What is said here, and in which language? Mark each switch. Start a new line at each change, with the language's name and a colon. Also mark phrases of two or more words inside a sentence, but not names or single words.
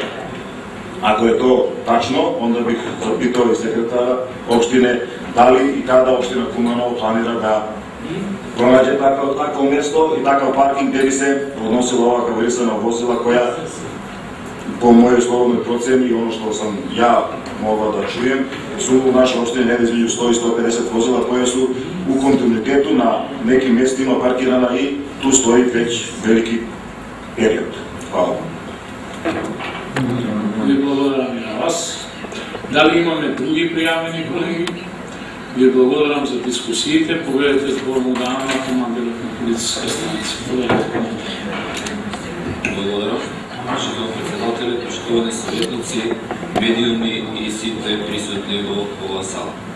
Serbian: Ako je to tačno, onda bih zapitao i sekretara opštine da li i kada opština Kumanovo planira da pronađe takvo mesto i takav parking gde bi se odnosila ova havarisana vozila koja, po mojoj slobodnoj proceni i ono što sam ja mogao da čujem, su u našoj opštini negde između 100 i 150 vozila koje su u kontinuitetu na nekim mestima parkirana i tu stoji već veliki period. Hvala.
Macedonian: Ви благодарам и на вас. Дали имаме други пријавени колеги? Ви благодарам за дискусиите. Поведете зборно дана на командирот на полициска станица. Благодарам. Почитувам председатели, почитувани съветници, медиуми и сите присутни во оваа сала.